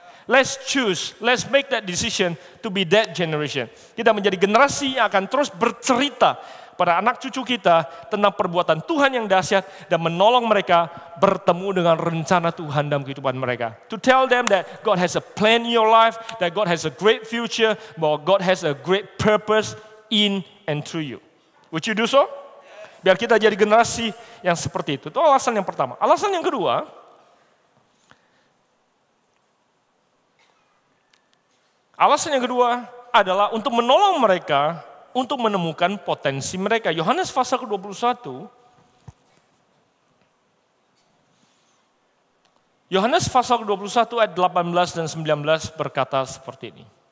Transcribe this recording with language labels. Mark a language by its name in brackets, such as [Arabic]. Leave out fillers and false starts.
[English] Let's choose, let's make that decision to be that generation. [Indonesian] Kita menjadi generasi yang akan terus bercerita pada anak cucu kita tentang perbuatan Tuhan yang dahsyat dan menolong mereka bertemu dengan rencana Tuhan dalam kehidupan mereka. [English] To tell them that God has a plan in your life, that God has a great future, bahwa God has a great purpose in and through you. Would you do so? [Indonesian] Biar kita jadi generasi yang seperti itu. Itu alasan yang pertama. Alasan yang kedua, Alasan yang kedua adalah untuk menolong mereka untuk menemukan potensi mereka. Yohanes pasal ke-21, Yohanes pasal ke-21 ayat 18 dan 19 berkata seperti ini.